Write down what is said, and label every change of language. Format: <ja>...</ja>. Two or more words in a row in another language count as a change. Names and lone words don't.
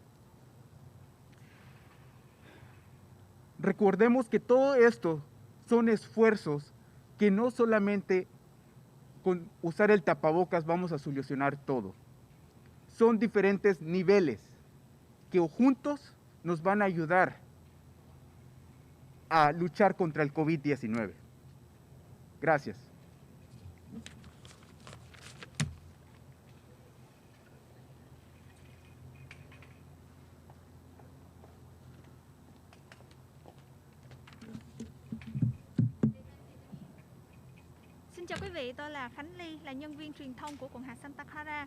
<es>Recordemos que todo esto son esfuerzos que no solamente con usar el tapabocas vamos a solucionar todo. Son diferentes niveles que juntos nos van a ayudar a luchar contra el COVID-19. Gracias.</es> <vi>Xin chào quý vị, tôi là Khánh Ly, là nhân viên truyền thông của quận hạt Santa Clara.</vi>